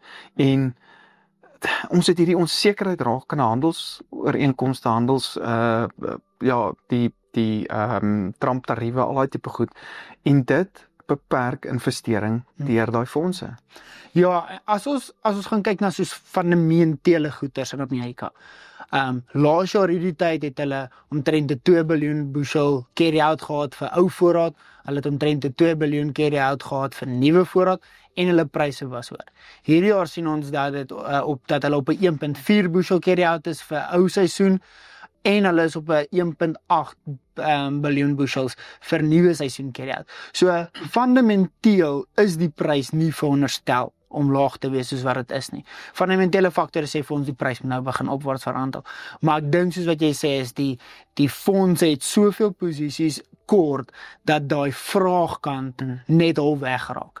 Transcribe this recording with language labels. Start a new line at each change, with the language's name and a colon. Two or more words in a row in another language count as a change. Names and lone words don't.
Afrikaans: En ons het hierdie onsekerheid raak aan handelsooreenkomste, die Trump tariewe, al daai tipe goed, en dit beperk investering deur daai fondse. Ja, as ons gaan kyk na soos fundamentele goederes in Amerika. Laas jaar hierdie tyd het hulle omtrent 2 biljoen bushel carry-out gehad vir ou voorraad, hulle het omtrent 2 biljoen carry-out gehad vir nuwe voorraad, en hulle pryse was hoër. Hierdie jaar sien ons dat hulle op 'n 1.4 bushel carry-out is vir ou seisoen, en hulle is op 'n 1.8 biljoen bushels vir nuwe seisoen carry-out. So fundamenteel is die prys nie veronderstel om laag te wees soos wat dit is nie. Fundamentele faktore sê vir ons die prys moet nou begin opwaarts verhandel. Maar ek dink soos wat jy sê is die fondse het soveel posisies kort, dat daai vraagkant net al wegraak.